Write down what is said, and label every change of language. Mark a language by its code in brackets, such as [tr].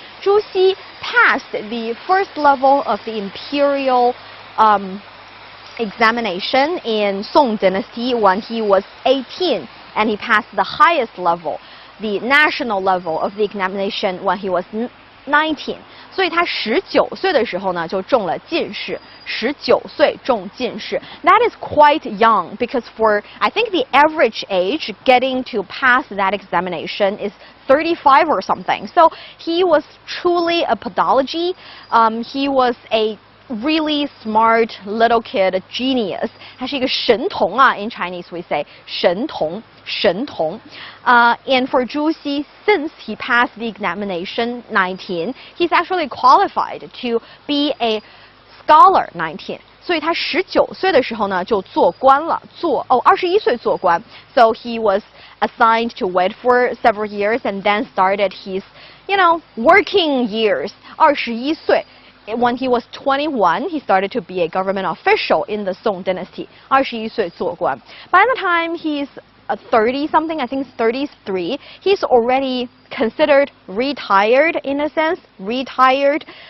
[en] Zhu Xi passed the first level of the imperial examination in Song Dynasty when he was 18, and he passed the highest level, the national level of the examination when he was 19. [zh] 所以他19岁的时候呢，就中了进士。 19岁中进士 [en] ，That is quite young because for I think the average age getting to pass that examination is 35 or something. So he was truly a prodigy. He was a really smart little kid, a genius. [zh] 他是一个神童啊 [en] In Chinese we say [zh] 神童，神童。 [en] And for Zhu Xi, since he passed the examination 19, he's actually qualified to be a scholar 19. [zh] 所以他19岁的时候呢就做官了，21岁做官。 [en] So he was assigned to wait for several years and then started his, working years. [zh] 21岁。 [en] When he was 21, he started to be a government official in the Song Dynasty. [zh] 21岁做官。 [en] By the time he's 30 something, I think 33, he's already considered retired in a sense. Retired.